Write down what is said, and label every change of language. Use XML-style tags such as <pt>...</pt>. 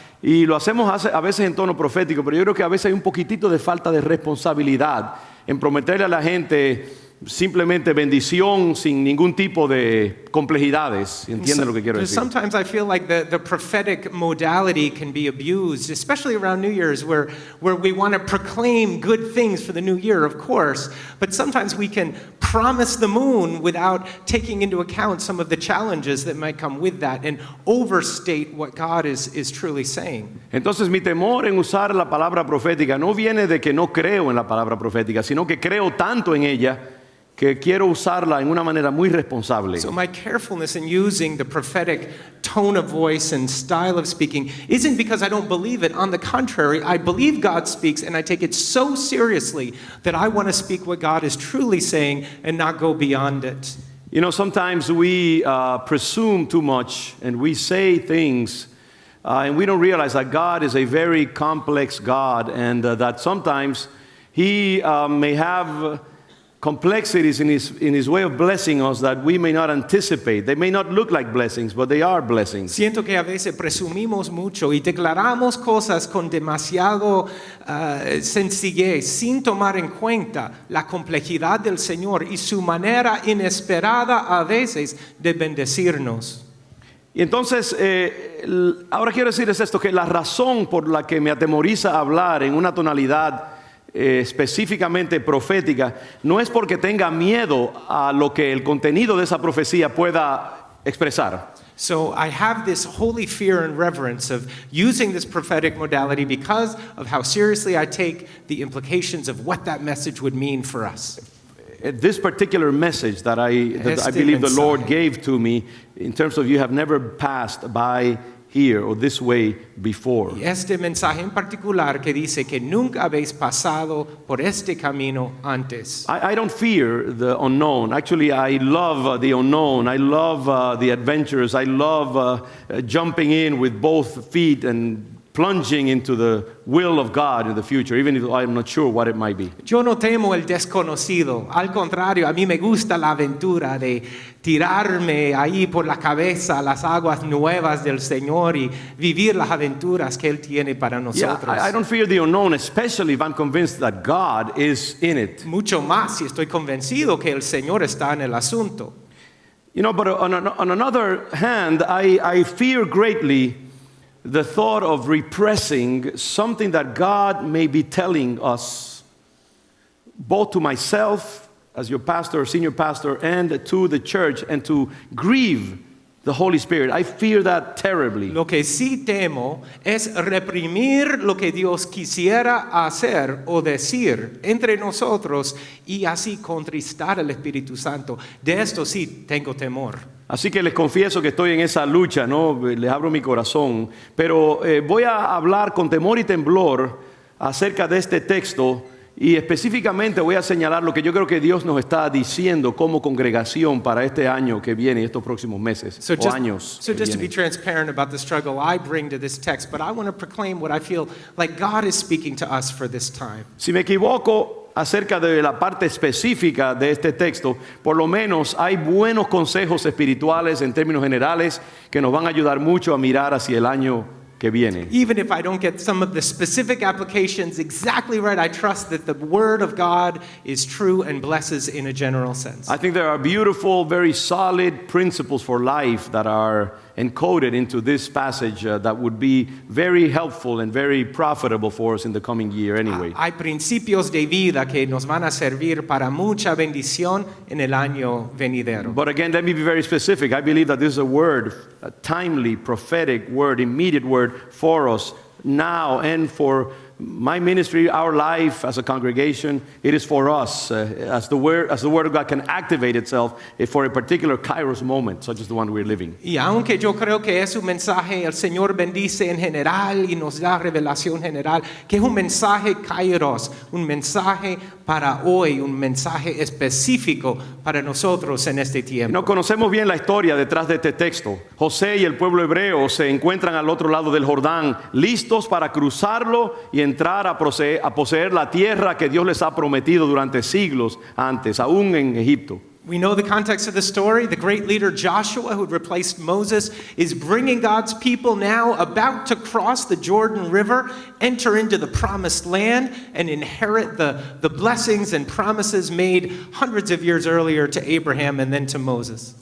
<es>Y lo hacemos a veces en tono profético, pero yo creo que a veces hay un poquitito de falta de responsabilidad en prometerle a la gente simplemente bendición sin ningún tipo de complejidades. ¿Entienden lo que quiero decir?</es> <en>Sometimes I feel like the prophetic modality can be abused, especially around New Year's, where we want to proclaim good things for the new year, of course, but sometimes we can promise the moon without taking into account some of the challenges that might come with that and overstate what God is truly saying.</en> <es>Entonces mi temor en usar la palabra profética no viene de que no creo en la palabra profética, sino que creo tanto en ella que quiero usarla en una manera muy responsable.</es> <en>So my carefulness in using the prophetic tone of voice and style of speaking isn't because I don't believe it. On the contrary, I believe God speaks and I take it so seriously that I want to speak what God is truly saying and not go beyond it. You know, sometimes we presume too much and we say things and we don't realize that God is a very complex God and that sometimes He may have complexities in his way of blessing us that we may not anticipate. They may not look like blessings, but they are blessings.</en> <es>Siento que a veces presumimos mucho y declaramos cosas con demasiado sencillez, sin tomar en cuenta la complejidad del Señor y su manera inesperada a veces de bendecirnos. Y entonces, ahora quiero decirles esto, que la razón por la que me atemoriza hablar en una tonalidad específicamente profética, no es porque tenga miedo a lo que el contenido de esa profecía pueda expresar.</es> <en>So I have this holy fear and reverence of using this prophetic modality because of how seriously I take the implications of what that message would mean for us. This particular message that I believe the Lord gave to me, in terms of you have never passed by here or this way before.</en> <es>Y este mensaje en particular que dice que nunca habéis pasado por este camino antes.</es> <en>I don't fear the unknown. Actually, I love the unknown. I love the adventures. I love jumping in with both feet and plunging into the will of God in the future, even if I'm not sure what it might be.</en> <es>Yo no temo el desconocido. Al contrario, a mí me gusta la aventura de tirarme ahí por la cabeza a las aguas nuevas del Señor y vivir las aventuras que Él tiene para nosotros.</es> <en>Yeah, I don't fear the unknown, especially if I'm convinced that God is in it.</en> <es>Mucho más si estoy convencido que el Señor está en el asunto.</es> <en>You know, but on another hand, I fear greatly the thought of repressing something that God may be telling us, both to myself as your pastor, senior pastor, and to the church, and to grieve the Holy Spirit. I fear that terribly.</en> <es>Lo que sí temo es reprimir lo que Dios quisiera hacer o decir entre nosotros y así contristar al Espíritu Santo. De esto sí tengo temor. Así que les confieso que estoy en esa lucha, ¿no? Les abro mi corazón, pero voy a hablar con temor y temblor acerca de este texto y específicamente voy a señalar lo que yo creo que Dios nos está diciendo como congregación para este año que viene y estos próximos meses o años.</es> <en>So just to be transparent about the struggle I bring to this text, but I want to proclaim what I feel like God is speaking to us for this time.</en> <es>Si me equivoco acerca de la parte específica de este texto, por lo menos hay buenos consejos espirituales en términos generales que nos van a ayudar mucho a mirar hacia el año que viene.</es> <en>Even if I don't get some of the specific applications exactly right, I trust that the Word of God is true and blesses in a general sense. I think there are beautiful, very solid principles for life that are encoded into this passage that would be very helpful and very profitable for us in the coming year anyway.</en> <es>Hay principios de vida que nos van a servir para mucha bendición en el año venidero.</es> <en>But again, let me be very specific. I believe that this is a word, a timely, prophetic word, immediate word for us now and for my ministry, our life as a congregation. It is for us as the word of God can activate itself for a particular Kairos moment, such as the one we're living.</en> <es>Y aunque yo creo que es un mensaje, el Señor bendice en general y nos da revelación general, que es un mensaje Kairos, un mensaje para hoy, un mensaje específico para nosotros en este tiempo. No conocemos bien la historia detrás de este texto. José y el pueblo hebreo se encuentran al otro lado del Jordán, listos para cruzarlo y entrar a poseer la tierra que Dios les ha prometido durante siglos antes, aún en Egipto.</es> <en>We know the context of the story. The great leader Joshua, who had replaced Moses, is bringing God's people now about to cross the Jordan River, enter into the promised land, and inherit the blessings and promises made hundreds of years earlier to Abraham and then to Moses.</en>